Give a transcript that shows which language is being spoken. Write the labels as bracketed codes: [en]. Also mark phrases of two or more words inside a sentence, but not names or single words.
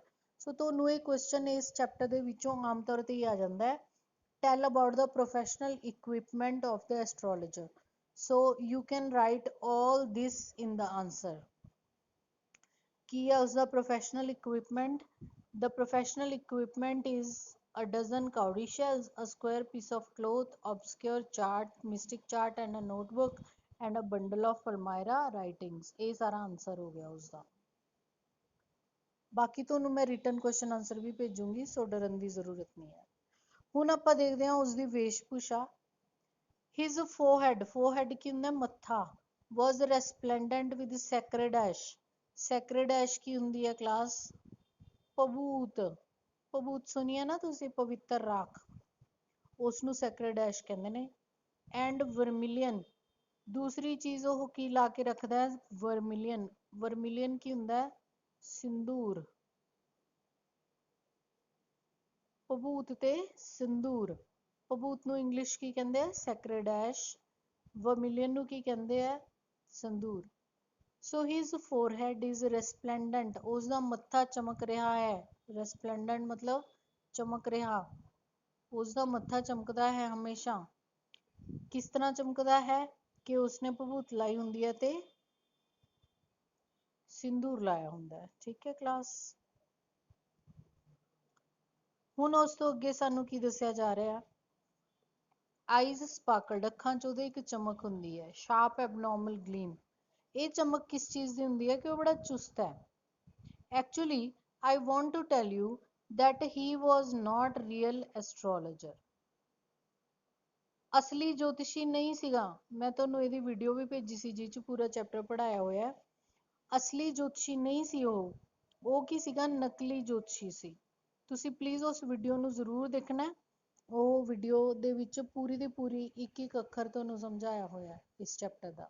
[pa] ਸੋ ਤੁਹਾਨੂੰ ਇਹ ਕੁਐਸਚਨ ਇਸ ਚੈਪਟਰ ਦੇ ਵਿੱਚੋਂ ਆਮ ਤੌਰ ਤੇ ਹੀ ਆ ਜਾਂਦਾ ਹੈ, [en] tell about the professional equipment of the astrologer. So you can write all this in the answer. [pa] ਕੀ ਹੈ ਉਸਦਾ [en] professional equipment? The professional equipment is a dozen cowrie shells, a square piece of cloth, obscure chart, mystic chart and a notebook and a bundle of Palmyra writings. [pa] ਇਹ ਸਾਰਾ ਆਨਸਰ ਹੋ ਗਿਆ ਉਸਦਾ। ਬਾਕੀ ਤੁਹਾਨੂੰ ਮੈਂ [en] written question answer [pa] ਵੀ ਭੇਜੂੰਗੀ, ਸੋ ਡਰਨ ਦੀ ਜ਼ਰੂਰਤ ਨਹੀਂ ਹੈ। ਹੁਣ ਆਪਾਂ ਦੇਖਦੇ ਹਾਂ ਉਸਦੀ ਵੇਸ਼ਭੂਸ਼ਾ। [en] His forehead, forehead [pa] ਕੀ ਹੁੰਦਾ? ਮੱਥਾ, [en] was resplendent with sacred ash. Sacred ash [pa] ਕੀ ਹੁੰਦੀ ਹੈ ਕਲਾਸ? ਭਬੂਤ। ਭਬੂਤ ਸੁਣੀ ਹੈ ਨਾ ਤੁਸੀਂ? ਪਵਿੱਤਰ ਰਾਖ, ਉਸਨੂੰ [en] sacred ash [pa] ਕਹਿੰਦੇ ਨੇ। [en] and vermilion, [pa] ਦੂਸਰੀ ਚੀਜ਼ ਉਹ ਕੀ ਲਾ ਕੇ ਰੱਖਦਾ ਹੈ? ਵਰਮਿਲੀਅਨ। ਵਰਮਿਲੀਅਨ ਕੀ ਹੁੰਦਾ ਹੈ? ਸਿੰਦੂਰ। ਭਬੂਤ ਤੇ ਸਿੰਦੂਰ। ਭਬੂਤ ਨੂੰ ਇੰਗਲਿਸ਼ ਕੀ ਕਹਿੰਦੇ ਆ? [en] sacred ash. [pa] ਵਰਮਿਲੀਅਨ ਨੂੰ ਕੀ ਕਹਿੰਦੇ ਆ? ਸਿੰਦੂਰ। [en] So his forehead is resplendent. [pa] ਉਸਦਾ ਮੱਥਾ ਚਮਕ ਰਿਹਾ ਹੈ। resplendent ਮਤਲਬ ਚਮਕ ਰਿਹਾ, ਉਸਦਾ ਮੱਥਾ ਚਮਕਦਾ ਹੈ ਹਮੇਸ਼ਾ। ਕਿਸ ਤਰ੍ਹਾਂ ਚਮਕਦਾ ਹੈ ਕਿ ਉਸਨੇ ਭਭੂਤ ਲਾਈ ਹੁੰਦੀ ਹੈ ਤੇ ਸਿੰਦੂਰ ਲਾਇਆ ਹੁੰਦਾ ਹੈ। ਠੀਕ ਹੈ ਕਲਾਸ। ਹੁਣ ਉਸ ਤੋਂ ਅੱਗੇ ਸਾਨੂੰ ਕੀ ਦੱਸਿਆ ਜਾ ਰਿਹਾ? [en] eyes sparkled, [pa] ਅੱਖਾਂ 'ਚ ਉਹਦੇ ਇੱਕ ਚਮਕ ਹੁੰਦੀ ਹੈ। [en] sharp abnormal gleam, [pa] ਇਹ ਚਮਕ ਕਿਸ ਚੀਜ਼ ਦੀ ਹੁੰਦੀ ਹੈ ਕਿ ਉਹ ਬੜਾ ਚੁਸਤ ਹੈ। [en] Actually I want to tell you that he was not real astrologer, [pa] ਅਸਲੀ ਜੋਤਿਸ਼ੀ ਨਹੀਂ ਸੀਗਾ। ਮੈਂ ਤੁਹਾਨੂੰ ਇਹਦੀ ਵੀਡੀਓ ਵੀ ਭੇਜੀ ਸੀ ਜਿਹ 'ਚ ਪੂਰਾ ਚੈਪਟਰ ਪੜ੍ਹਾਇਆ ਹੋਇਆ। ਅਸਲੀ ਜੋਤਿਸ਼ੀ ਨਹੀਂ ਸੀ ਉਹ ਕੀ ਸੀਗਾ? ਨਕਲੀ ਜੋਤਿਸ਼ੀ ਸੀ। ਤੁਸੀਂ ਪਲੀਜ਼ ਉਸ ਵੀਡੀਓ ਨੂੰ ਜ਼ਰੂਰ ਦੇਖਣਾ। ਉਹ ਵੀਡੀਓ ਦੇ ਵਿੱਚ ਪੂਰੀ ਦੀ ਪੂਰੀ ਇੱਕ ਇੱਕ ਅੱਖਰ ਤੁਹਾਨੂੰ ਸਮਝਾਇਆ ਹੋਇਆ ਇਸ ਚੈਪਟਰ ਦਾ।